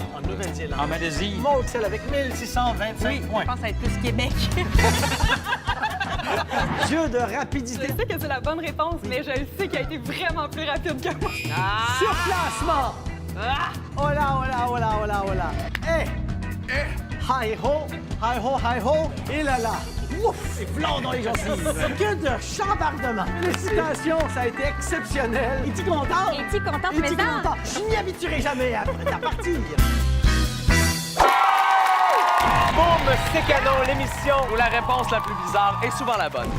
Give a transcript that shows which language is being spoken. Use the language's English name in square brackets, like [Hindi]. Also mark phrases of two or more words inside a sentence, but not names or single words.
[French] En Nouvelle-Zélande. En Malaisie. Maud, celle avec 1625 points. Je pense être plus Québec. Jeu de Je rapidité. sais que c'est la bonne réponse, mais je le sais qu'il a été vraiment plus rapide que moi. Surclassement. Oh là, oh là, oh là, oh là, oh là. Hi-ho, hi-ho, hi-ho. Et là là. Ouf, c'est blanc dans les gencives. Que de chambardement. Félicitations, ça a été exceptionnel. Es-tu contente? Es-tu contente, Es-tu mesdames? contente? Je n'y habituerai jamais à partir. Boum, c'est canon, l'émission où la réponse la plus bizarre est souvent la bonne.